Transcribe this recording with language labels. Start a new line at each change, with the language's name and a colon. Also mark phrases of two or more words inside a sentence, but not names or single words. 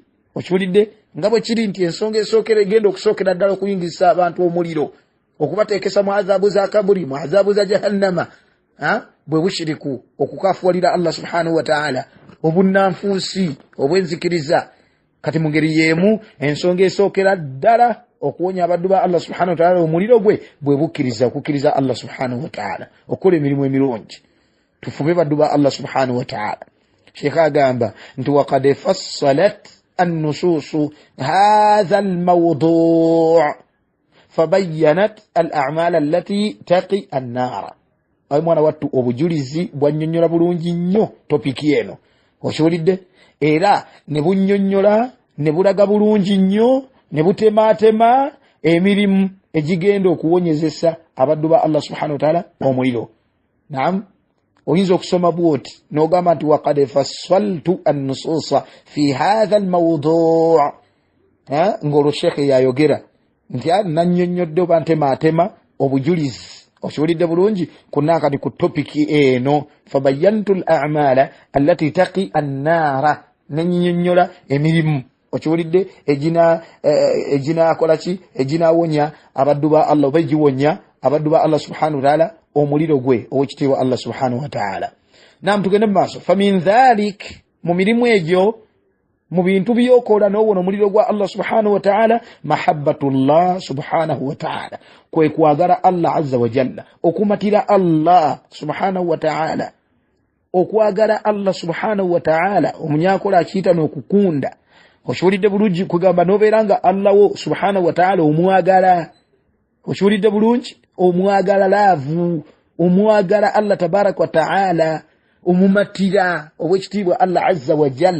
Ganda: Okiwulidde nga bwe kiri nti ensonga esookera egenda okusookera ddala okuyingisa abantu omuliro, okubateekesa mu adhabu za kaburi, mu adhabu za jahannama, bwe bushiriku, okukaafuwalira
Arabic: الله سبحانه وتعالى,
Ganda: obunnanfuusi, obwenzikiriza. Kati mu ngeri y'emu ensonga esookera ddala okuwonya abaddu ba
Arabic: الله سبحانه وتعالى
Ganda: omuliro gwe bwe bukkiriza, okukkiriza
Arabic: الله سبحانه وتعالى,
Ganda: okukola emirimu emirungi. Tufube baddu ba
Arabic: الله سبحانه وتعالى. Sheikh
Ganda: agamba nti
Arabic: وقد فصلت النصوص هذا الموضوع فبينت الأعمال التي تقي النار.
Ganda: أي موانا واتو obujulizi bwannyonnyola bulungi nnyo topiki eno, okiwulidde, era ne bunnyonnyola ne bulaga bulungi nnyo ne butemaatema emirimu egigenda okuwonyezesa abaddu ba
Arabic: الله سبحانه وتعالى
Ganda: omuliro. Naam, oyinza okusoma bwoti n'ogamba nti
Arabic: وقد فصلت النصوص في هذا الموضوع',
Ganda: ng'olwo shekhe yayogera nti nannyonnyodde oba ntemaatema obujulizi, okiwulidde bulungi, kunaakati ku topiki eno.
Arabic: فبينت الأعمال التي تقي النار,
Ganda: nennyonnyola emirimu okiwulidde ejina akolaki ejina awonya abaddu ba Allah bajiwonya abaddu ba
Arabic: الله سبحانه وتعالى
Ganda: omuliro gwe owekitiibwa
Arabic: الله سبحانه وتعالى.
Ganda: Naam, tugende mu maaso.
Arabic: فمن ذلك,
Ganda: mu mirimu egyo mu bintu byokola n'owona omuliro gwa
Arabic: الله سبحانه وتعالى, محبة الله سبحانه وتعالى,
Ganda: kwe kwagala
Arabic: الله عز وجل,
Ganda: okumatira
Arabic: الله سبحانه وتعالى,
Ganda: okwagala
Arabic: الله سبحانه وتعالى.
Ganda: Omunyakola akiyita n'okukunda. Okiwulidde bulungi kugamba n'obeeranga Allah wo
Arabic: سبحانه وتعالى
Ganda: omwagala. Okiwulidde bulungi omwagala laavu, omwagala
Arabic: الله تبارك وتعالى,
Ganda: omumatira obwekitiibwa
Arabic: الله عز وجل.